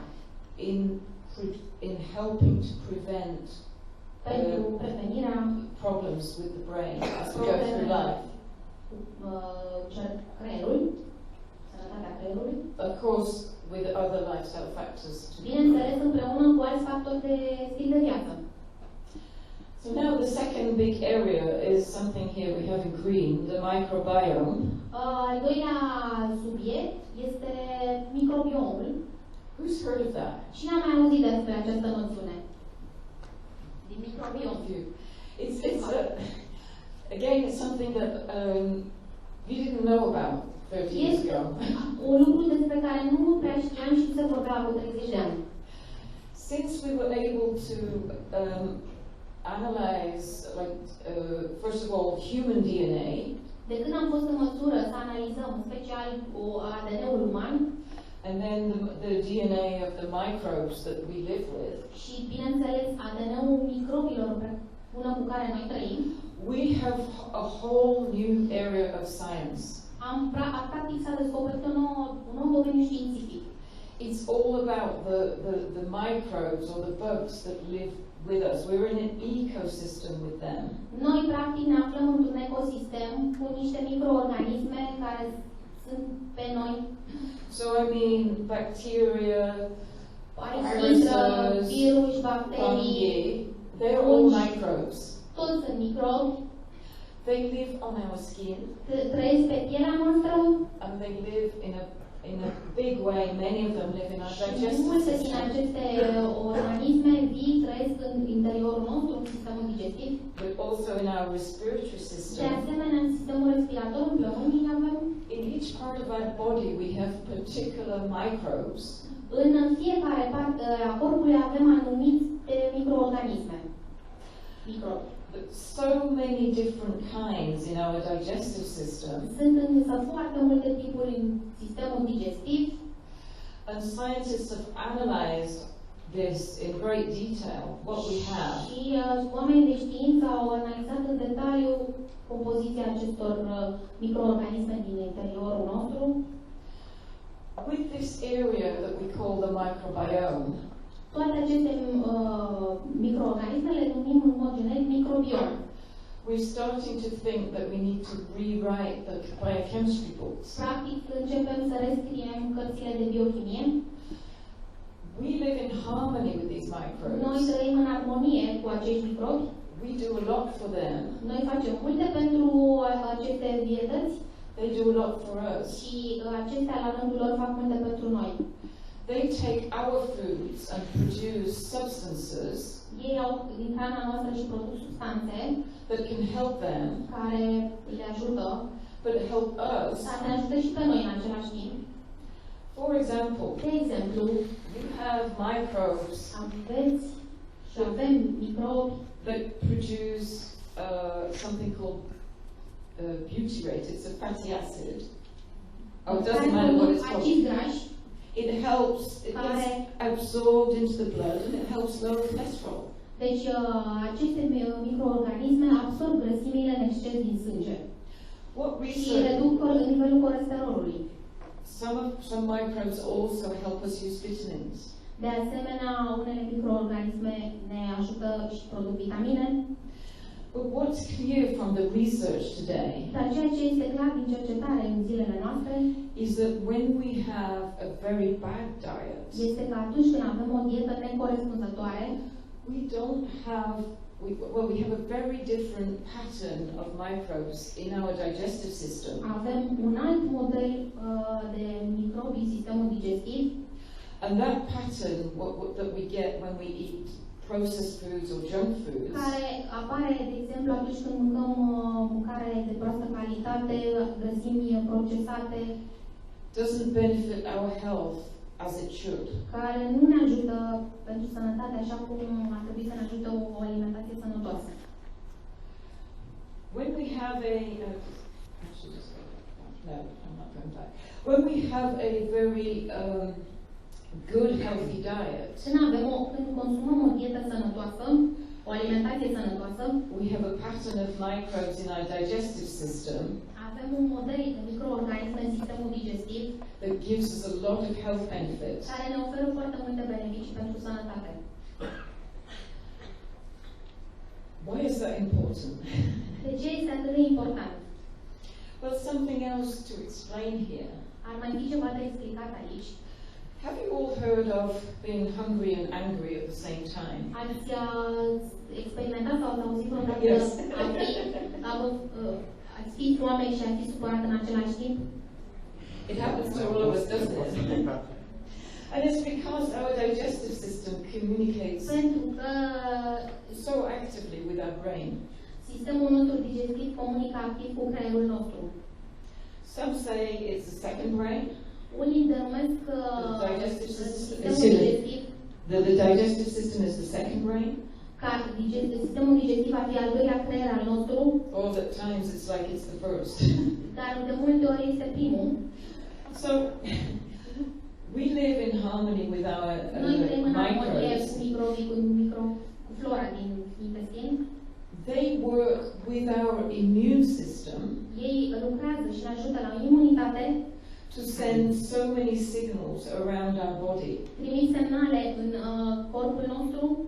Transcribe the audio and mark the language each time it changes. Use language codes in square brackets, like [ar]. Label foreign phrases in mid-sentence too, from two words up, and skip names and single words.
[en] In helping to prevent [ro] prevenirea [en] problems with the brain as we go through life. [ro] Creierul, sănătatea creierului. [en] Of course, with other lifestyle factors. [ro] Bineînțeles, împreună cu alți factori de stil de viață. [en] So now the second big area is something here we have in green, the microbiome. [ro] Al doilea subiect este microbiomul. [en] Who's heard of that? [ro] Cine a mai auzit despre această noțiune? Din microbiom. [en] Again, it's something that we didn't know about 30 years ago. [ro] Un lucru despre care nu prea știam și se vorbea cu 30 de ani. [en] Since we were able to analyze, first of all, human DNA. [ro] De când am fost în măsură să analizăm, în special ADN-ul uman, [en] and then the DNA of the microbes that we live with. [ro] Și bineînțeles ADN-ul microbilor împreună cu care noi trăim. [en] We have a whole new area of science. [ro] Practic s-a descoperit un nou domeniu științific. [en] It's all about the microbes or the bugs that live with us. We're in an ecosystem with them. [ro] Noi practic ne aflăm într-un ecosistem cu niște microorganisme care sunt pe noi. [en] So I mean bacteria, [ro] virusi, bacterii, [en] they're all microbes. [ro] Toți sunt microbi. [en] They live on our skin. [ro] Trăiesc pe pielea noastră. [en] And they live in a big way. Many of them live in our digestive [ro] Multe din [en] system. [ro] aceste organisme vii trăiesc în interiorul nostru, în sistemul digestiv. [en] But also in our respiratory system. [ro] De asemenea, în sistemul respirator, în plămânii avem. [en] In each part of our body we have particular microbes. [ro] În fiecare parte a corpului avem anumite microorganisme. Microbi. [en] So many different kinds in our digestive system. [ro] Sunt însă foarte multe tipuri în sistemul digestiv. [en] And scientists have analyzed this in great detail, what we have. [ro] Și oamenii de știință au analizat în detaliu compoziția acestor microorganisme din interiorul nostru. [en] With this area that we call the microbiome, [ro] toate aceste microorganisme le numim în mod generic microbiom. [en] We're starting to think that we need to rewrite the biochemistry books. [ro] Practic începem să rescriem cărțile de biochimie. [en] We live in harmony with these microbes. [ro] Noi trăim în armonie cu acești microbi. [en] We do a lot for them. [ro] Noi facem multe pentru aceste vietăți. [en] They do a lot for us. [ro] Și acestea la rândul lor fac multe pentru noi. [en] They take our foods and produce substances. [ro] Ei au din hrana noastră și produc substanțe [en] that can help them, [ro] care le ajută, [en] but help us. [ro] Dar ne ajută și pe noi în același timp. [en] For example, [ro] de exemplu, [en] you have microbes. [ro] Aveți și avem microbi [en] that produce something called butyrate. It's a fatty acid. Oh, it doesn't matter what it's called. It helps, it gets absorbed into the blood and it helps lower cholesterol. [ro] Deci, aceste microorganisme absorb grăsimile în exces din sânge și reduc nivelul colesterolului. [en] Some microbes also help us use vitamins. [ro] De asemenea, unele microorganisme ne ajută și produc vitamine. [en] But what's clear from the research today [ro] Dar ceea ce este clar din cercetare în zilele noastre [en] is that when we have a very bad diet, [ro] este că atunci când avem o dietă necorespunzătoare, [en] we have a very different pattern of microbes in our digestive system. [ro] Avem un alt model de microbi în sistemul digestiv. [en] And that pattern that we get when we eat processed foods or junk foods, [ro] care apare, de exemplu, atunci când mâncăm mâncare de proastă calitate, grăsimi procesate, [en] doesn't benefit our health as it should. [ro] Care nu ne ajută pentru sănătate așa cum ar trebui să ne ajute o alimentație sănătoasă. [en] When we have When we have a very good healthy diet, [ro] Când consumăm o dietă sănătoasă, o alimentație sănătoasă, [en] we have a pattern of microbes in our digestive system. [ro] Avem un model de microorganisme în sistemul digestiv [en] that gives us a lot of health benefits. [ro] Care ne oferă foarte multe beneficii pentru sănătate. [en] Why is that important? [ro] De ce este atât de important? [en] Well, something else to explain here. [ro] Ar mai fi ceva de explicat aici. [en] Have you all heard of being hungry and angry at the same time? [ro] Ați experimentat sau ați auzit vreodată ați fi foame și ați fi supărat în același timp? [en] It happens to all of us, doesn't it? And it's because our digestive system communicates so actively with our brain. [ro] Sistemul nostru digestiv comunică activ cu creierul nostru. [en] Some say it's the second brain. [ro] Unii denumesc sistemul digestiv. [en] The digestive system is the second brain. [ro] Sistemul digestiv ar fi al doilea creier al nostru. [en] Or at times it's like it's the first. [ro] Dar de multe ori este primul. [en] So we live in harmony with our microbes. [ro] Cu flora din intestin. [en] They work with our immune system. [ro] Ei lucrează și ne ajută la imunitate. [en] To send so many signals around our body. [ro] Trimit semnale în corpul nostru.